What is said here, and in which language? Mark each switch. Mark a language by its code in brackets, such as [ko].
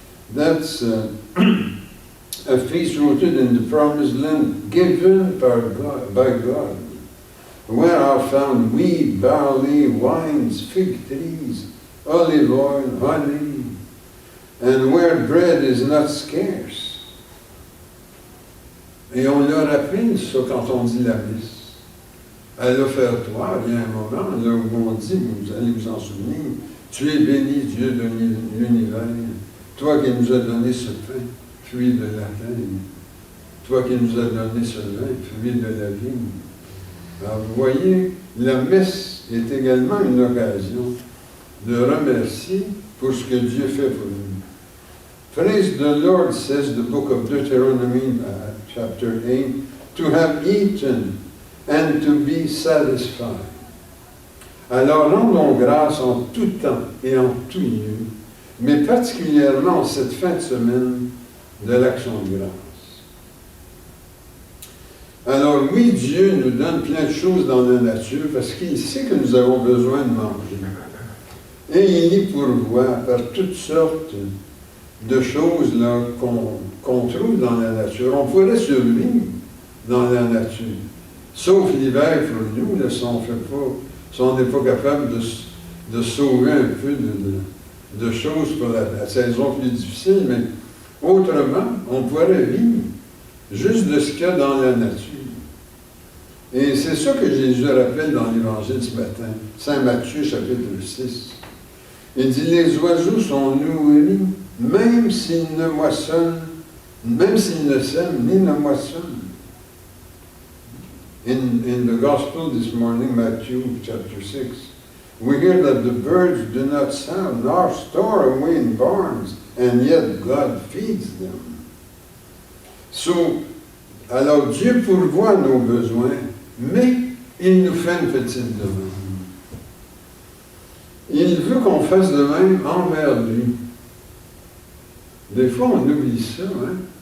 [en] That's a feast rooted in the promised land given by God. Where are found wheat, barley, wines, fig trees, olive oil, honey, and where bread is not scarce. [fr] Et on leur rappelle ça quand on dit la messe. À l'offertoire, il y a un moment là où on dit, vous allez vous en souvenir, tu es béni, Dieu de l'univers, toi qui nous as donné ce pain, fruit de la terre, toi qui nous as donné ce vin, fruit de la vigne. Alors, vous voyez, la messe est également une occasion de remercier pour ce que Dieu fait pour nous. [en] Praise the Lord, says the book of Deuteronomy, chapter 8, to have eaten and to be satisfied. [fr] Alors, rendons grâce en tout temps et en tout lieu, mais particulièrement en cette fin de semaine de l'Action de grâce. Alors oui, Dieu nous donne plein de choses dans la nature parce qu'il sait que nous avons besoin de manger. Et il y pourvoit par toutes sortes de choses là, qu'on trouve dans la nature. On pourrait survivre dans la nature. Sauf l'hiver pour nous, là, si on n'est pas capable de sauver un peu de choses pour la saison plus difficile, mais autrement, on pourrait vivre juste de ce qu'il y a dans la nature. Et c'est ça que Jésus rappelle dans l'Évangile ce matin, Saint Matthieu, chapitre 6. Il dit, les oiseaux sont nourris, même s'ils ne moissonnent, même s'ils ne sèment ni ne moissonnent. [en] In the Gospel this morning, Matthew chapter 6, we hear that the birds do not sow nor store away in barns, and yet God feeds them. [fr] So, alors Dieu pourvoit nos besoins, mais il nous fait une petite demande. Il veut qu'on fasse de même envers lui. Des fois, on oublie ça, hein?